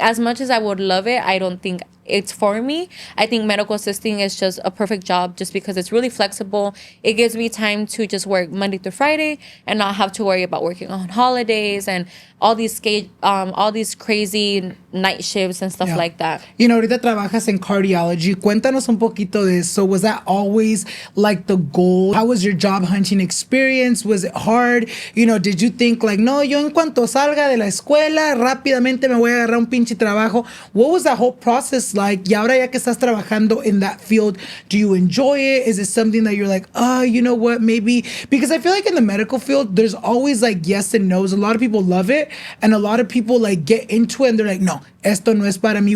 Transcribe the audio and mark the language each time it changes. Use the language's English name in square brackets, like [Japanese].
[English] As much as I would love it, I don't think it's for me. I think medical assisting is just a perfect job just because it's really flexible. It gives me time to just work Monday through Friday and not have to worry about working on holidays and all these crazy night shifts and stuff like that. [Spanish] Ahorita trabajas en cardiology. Cuéntanos un poquito de eso. [English] Was that always like the goal? How was your job hunting experience? Was it hard? Did you think like, [Spanish] no, yo en cuanto salga de la escuela, rápidamente me voy a agarrar un pinche trabajo? [English] What was that whole process like? [Spanish] Y ahora ya que estás trabajando [English] in that field, do you enjoy it? Is it something that you're like, you know what, maybe? Because I feel like in the medical field, there's always like yes and no's. A lot of people love it, and a lot of people like get into it and they're like, no, [Spanish] esto no es para mí.